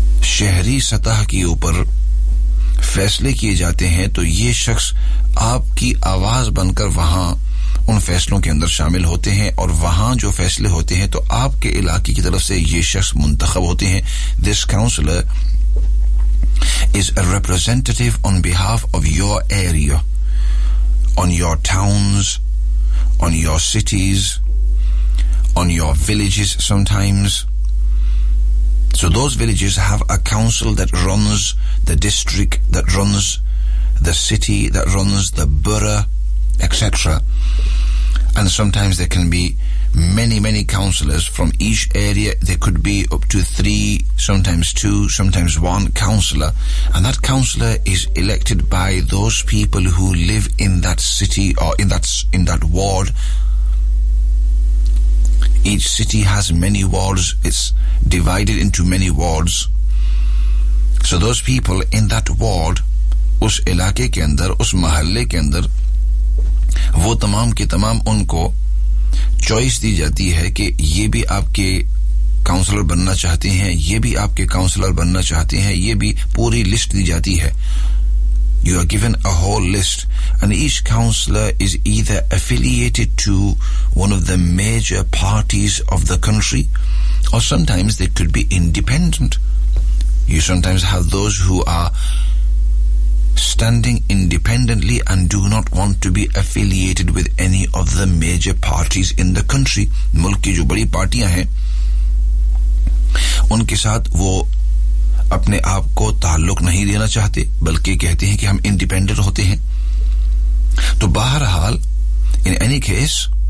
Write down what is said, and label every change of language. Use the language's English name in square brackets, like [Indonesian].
[Urdu] شہری سطح کے اوپر فیصلے کیے جاتے ہیں تو یہ شخص آپ کی آواز بن کر وہاں ان فیصلوں کے اندر شامل ہوتے ہیں اور وہاں جو فیصلے ہوتے ہیں تو آپ کے علاقے کی طرف سے یہ شخص منتخب ہوتے ہیں [English] This counselor is a representative on behalf of your area, on your towns, on your cities, on your villages sometimes. So those villages have a council that runs the district, that runs the city, that runs the borough, etc. And sometimes there can be many, many councillors from each area. There could be up to three, sometimes two, sometimes one councillor. And that councillor is elected by those people who live in that city or in that ward. Each city has many wards. It's divided into many wards. So those people in that ward, [Urdu] us علاقے کے اندر, us محلے کے اندر, وہ تمام کے تمام ان کو choice دی جاتی ہے کہ یہ بھی آپ کے کاؤنسلر بننا چاہتے ہیں یہ بھی آپ کے کاؤنسلر بننا چاہتے ہیں یہ بھی پوری لسٹ دی جاتی ہے [English] You are given a whole list and each counselor is either affiliated to one of the major parties of the country or sometimes they could be independent. You sometimes have those who are standing independently and do not want to be affiliated with any of the major parties in the country. [Urdu] ملک کی جو بڑی پارٹیاں ہیں ان کے ساتھ وہ اپنے آپ کو تعلق نہیں دینا چاہتے بلکہ کہتے ہیں کہ ہم انڈیپینڈنٹ ہوتے ہیں تو بہرحال [English] in any case